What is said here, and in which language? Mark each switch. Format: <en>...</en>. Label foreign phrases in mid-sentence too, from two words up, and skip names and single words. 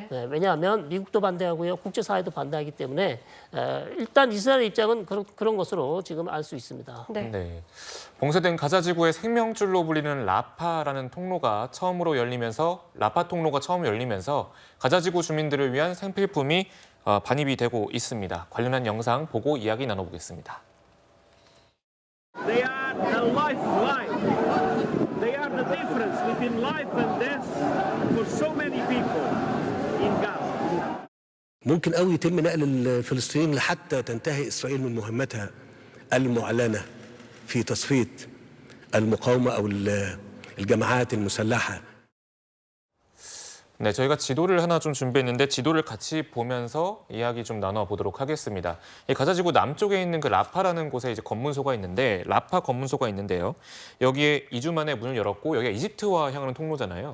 <ko>네, 왜냐하면 미국도 반대하고요. 국제사회도 반대하기 때문에 일단 이스라엘 입장은 그런 것으로 지금 알 수 있습니다. 네. 네. 봉쇄된 가자 지구의 생명줄로 불리는 라파라는 통로가 처음으로 열리면서 라파 통로가 처음 열리면서 가자 지구 주민들을 위한 생필품이 반입이 되고 있습니다. 관련한 영상 보고 이야기 나눠보겠습니다.</ko> <en>They are a lifeline. They are the difference between life and death for so many people in Gaza.</en> <ar>ممكن قوي يتم نقل الفلسطينيين حتى تنتهي إسرائيل من مهمتها المعلنة في تصفية المقاومة أو الجماعات المسلحة.</ar> <ko>네, 저희가 지도를 하나 좀 준비했는데 지도를 같이 보면서 이야기 좀 나눠보도록 하겠습니다. 이 가자지구 남쪽에 있는 그 라파라는 곳에 이제 검문소가 있는데 라파 검문소가 있는데요. 여기에 2주 만에 문을 열었고 여기가 이집트와 향하는 통로잖아요.</ko>